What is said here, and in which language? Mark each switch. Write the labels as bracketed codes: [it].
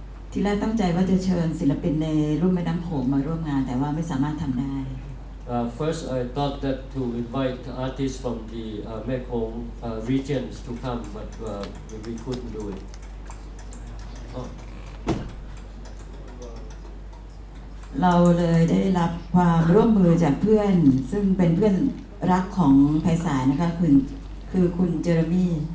[th] ทีแรกตั้งใจว่าจะเชิญศิลปินในรุ่มแม่น้ำโขงมาร่วมงานแต่ว่าไม่สามารถทำได้ [en] First, I thought that to invite artists from the Mekong regions to come, but we couldn't do it. [th] เราเลยได้รับความร่วมมือจากเพื่อนซึ่งเป็นเพื่อนรักของไพศาลนะคะคือคุณเจอร์มี่